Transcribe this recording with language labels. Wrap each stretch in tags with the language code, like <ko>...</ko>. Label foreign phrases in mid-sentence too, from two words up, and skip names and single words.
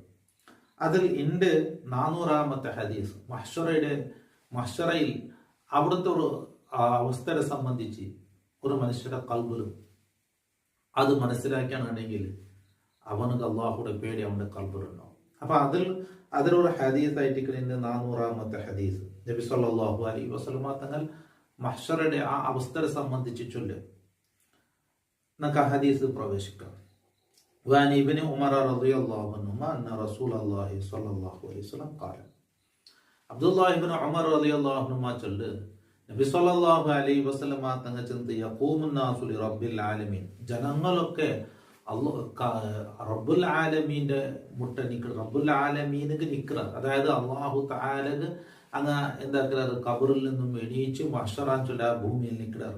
<ml>അതിൽ ഉണ്ട് 400-ാമത്തെ ഹദീസ് മഹ്ശറയിൽ അവിടുത്തെ ഒരു അവസ്ഥയെ സംബന്ധിച്ച് ഒരു മനുഷ്യരുടെ കൽബിലും അത് മനസ്സിലാക്കാനുണ്ടെങ്കിൽ അവനക്ക് അള്ളാഹുടെ പേടി അവൻ്റെ കൽബിലുണ്ടാവും. അപ്പൊ അതിലൊരു ഹദീസ് ആയിട്ട് 400-ാമത്തെ ഹദീസ് നബി</ml> <ar>صلى الله عليه وسلم</ar> <ml>തങ്ങൾ മഹ്ശറയുടെ ആ അവസ്ഥയെ സംബന്ധിച്ച് ചൊല്ലും. നമുക്ക് ആ ഹദീസ് പ്രവേശിക്കാം.</ml> <ar>وعن ابن عمر رضي الله عنهما أن رسول الله صلى الله عليه وسلم قال.</ar> <ml>അബ്ദുല്ലാഹി ഇബ്നു ഉമർ</ml> <ar>رضي الله عنهما</ar> <ml>ചൊല്ല്, നബി</ml> <ar>صلى الله عليه وسلم</ar> <ml>തങ്ങൾ ചൊല്ല്,</ml> <ar>يقوم الناس لرب العالمين,</ar> <ml>ജനങ്ങളൊക്കെ റബ്ബുൽ ആലമീന്റെ മുട്ടനിക്ക് റബ്ബുൽ ആലമീനക്ക് നിൽക്കുക, അതായത് അല്ലാഹു തആലക്ക് അങ്ങ് എന്താക്കുന്നത് ഖബറിൽ നിന്നും എണീച്ച് മഹ്ശറാൻ ചൊല്ല ഭൂമിയിൽ നിൽക്കുക.</ml>